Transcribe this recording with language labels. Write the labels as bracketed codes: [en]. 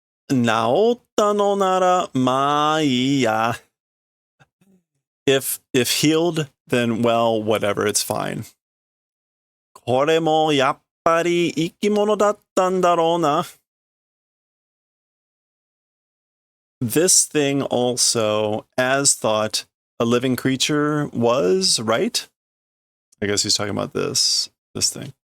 [ja] Naotta no nara ma ii ya. [en] If healed, then well, whatever, it's fine. [ja] これもやっぱり生き物だったんだろうな。 [en] This thing also, as thought, a living creature was, right? I guess he's talking about this thing.